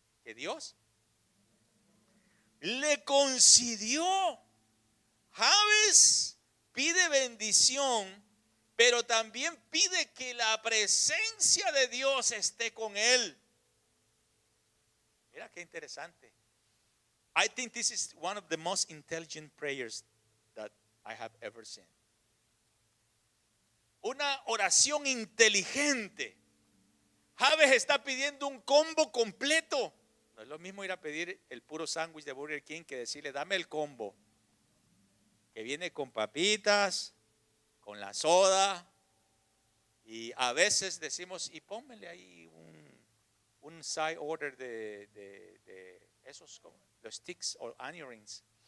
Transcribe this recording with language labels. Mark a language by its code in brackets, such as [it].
[es] Que Dios le concedió. Jabes pide bendición, pero también pide que la presencia de Dios esté con él. Mira qué interesante. [en] I think this is one of the most intelligent prayers that I have ever seen. [es] Una oración inteligente. Jabes está pidiendo un combo completo. No es lo mismo ir a pedir el puro sándwich de Burger King que decirle: dame el combo, que viene con papitas, con la soda, y a veces decimos: y pónmele ahí un side order de esos, los sticks o onion rings.